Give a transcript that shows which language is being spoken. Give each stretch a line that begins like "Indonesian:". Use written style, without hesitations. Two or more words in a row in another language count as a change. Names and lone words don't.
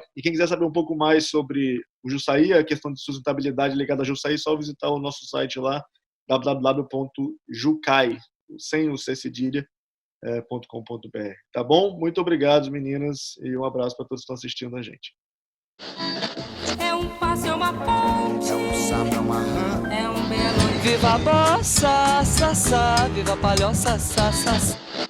Portuguese: E quem quiser saber um pouco mais sobre o Jussaí, a questão de sustentabilidade ligada a Jussaí, é só visitar o nosso site lá, www.jucai, sem o C cedilha, .com.br. Tá bom? Muito obrigado, meninas, e um abraço para todos que estão assistindo a gente. É um passo, é uma ponte, é um samba, é uma rã, é um belo... Viva a bossa, sa, sa, viva a palhoça, sa, sa, sa.